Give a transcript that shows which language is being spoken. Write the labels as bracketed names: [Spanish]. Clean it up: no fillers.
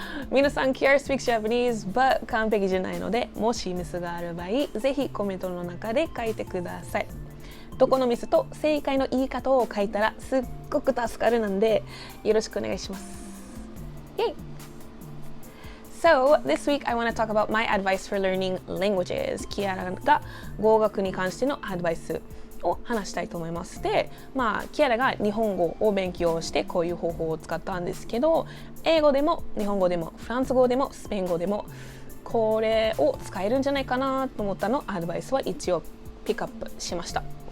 [Japanese] 皆さん、 [English] Kiara speaks Japanese but [Japanese] 完璧じゃないので、もしミスがある場合、ぜひコメントの中で書いてください。どこのミスと正解の言い方を書いたらすっごく助かるなんで、よろしくお願いします。 [English] Yay! So, this week I want to talk about my advice for learning languages. [Japanese] キアラが語学に関してのアドバイスを話したいと思います。で、キアラが日本語を勉強してこういう方法を使ったんですけど、英語でも日本語でもフランス語でもスペイン語でもこれを使えるんじゃないかなと思ったのアドバイスは一応ピックアップしました。